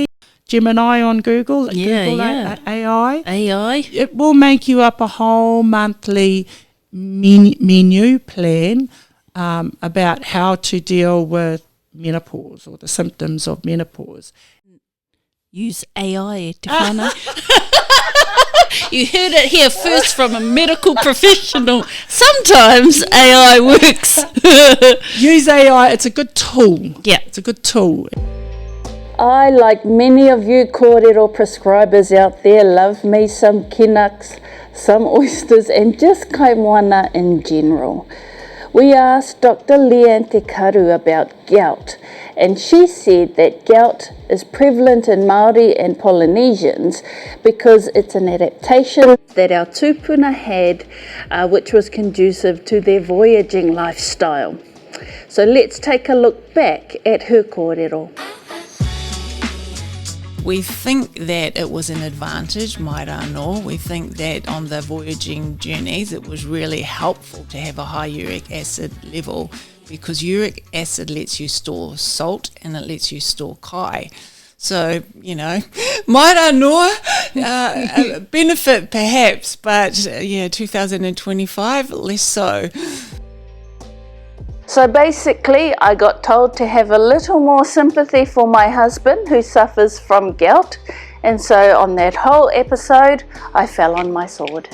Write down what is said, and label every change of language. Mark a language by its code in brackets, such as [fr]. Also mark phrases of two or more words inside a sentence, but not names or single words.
[en] Gemini on Google, AI. It will make you up a whole monthly menu plan about how to deal with menopause or the symptoms of menopause. Use AI, [mi] te whānau. [en] You heard it here first from a medical professional. Sometimes AI works. Use AI, it's a good tool. Yeah. It's a good tool. I, like many of you kōrero prescribers out there, love me some kinuks, some oysters, and just [mi] kai moana [en] in general. We asked Dr. Leanne Te Karu about gout, and she said that gout is prevalent in Māori and Polynesians because it's an adaptation that our tūpuna had, which was conducive to their voyaging lifestyle. So let's take a look back at her kōrero. We think that it was an advantage, [mi] mai rā no. [en] We think that on the voyaging journeys it was really helpful to have a high uric acid level, because uric acid lets you store salt and it lets you store kai. So, [mi] mai rā no, [en] a benefit perhaps, but 2025, less so. So basically, I got told to have a little more sympathy for my husband who suffers from gout, and so on that whole episode, I fell on my sword.